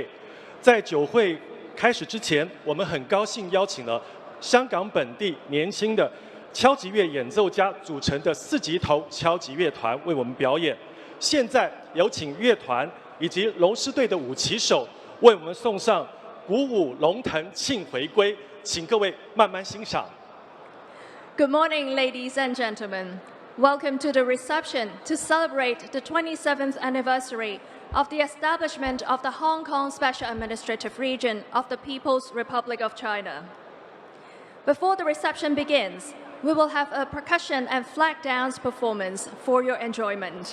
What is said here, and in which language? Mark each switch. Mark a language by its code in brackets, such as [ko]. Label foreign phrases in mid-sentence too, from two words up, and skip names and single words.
[zh] 在酒會開始之前，我們很高興邀請了香港本地年輕的敲擊樂演奏家組成的四擊頭敲擊樂團為我們表演。現在有請樂團以及龍獅隊的舞旗手為我們送上鼓舞龍騰慶回歸，請各位慢慢欣賞。 [en] Good morning, ladies and gentlemen. Welcome to the reception to celebrate the 27th anniversary of the establishment of the Hong Kong Special Administrative Region of the People's Republic of China. Before the reception begins, we will have a percussion and flag dance performance for your enjoyment.